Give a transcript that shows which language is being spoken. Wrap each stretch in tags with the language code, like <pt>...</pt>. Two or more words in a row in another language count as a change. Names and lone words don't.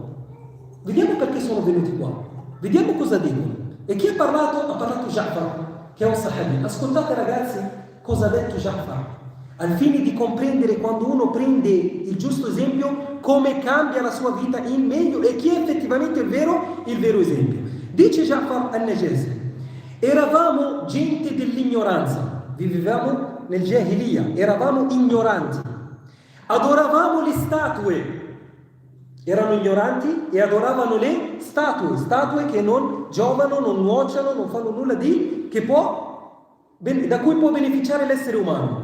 <it>Vediamo perché sono venuti qua, vediamo cosa dicono. E chi ha parlato? Ha parlato Ja'far, che è un sahabi. Ascoltate ragazzi cosa ha detto Ja'far, al fine di comprendere quando uno prende il giusto esempio come cambia la sua vita in meglio e chi è effettivamente il vero esempio. Dice Ja'far al-Najashi: eravamo gente dell'ignoranza, vivevamo nel Jahiliya, eravamo ignoranti, adoravamo le statue. Erano ignoranti e adoravano le statue che non giovano, non nuociano, non fanno nulla da cui può beneficiare l'essere umano.</it>